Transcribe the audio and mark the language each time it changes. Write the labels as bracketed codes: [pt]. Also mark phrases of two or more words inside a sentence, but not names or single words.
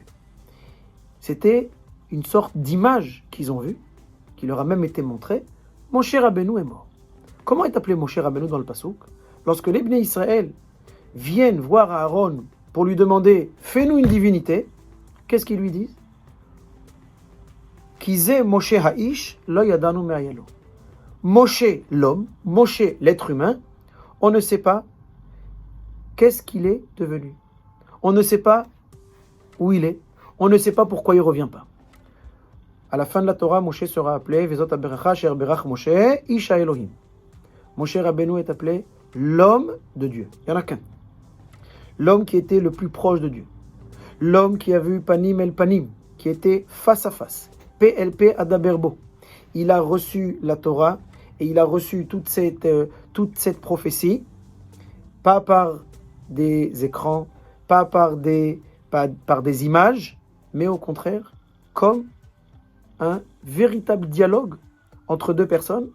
[fr] C'était une sorte d'image qu'ils ont vue, qui leur a même été montrée. Moshe Rabbeinu est mort. Comment est appelé Moshe Rabbeinu dans le Passouk? Lorsque les [he] בני ישראל [fr] viennent voir Aaron pour lui demander « Fais-nous une divinité », qu'est-ce qu'ils lui disent? « [he] כי זה משה האיש לא ידענו מה היה לו [fr] » Moshe l'homme, Moshe l'être humain, on ne sait pas qu'est-ce qu'il est devenu. On ne sait pas où il est. On ne sait pas pourquoi il ne revient pas. À la fin de la Torah, Moshe sera appelé [he] וזאת הברכה אשר ברך משה איש אלהים. [fr] Moshe Rabbeinu est appelé l'homme de Dieu. Il n'y en a qu'un. L'homme qui était le plus proche de Dieu. L'homme qui a vu [he] פנים אל פנים, [fr] qui était face à face. [he] פה אל פה אדבר בו. [fr] Il a reçu la Torah et il a reçu toute cette prophétie, pas par des écrans, pas par des images, mais au contraire, comme un véritable dialogue entre deux personnes.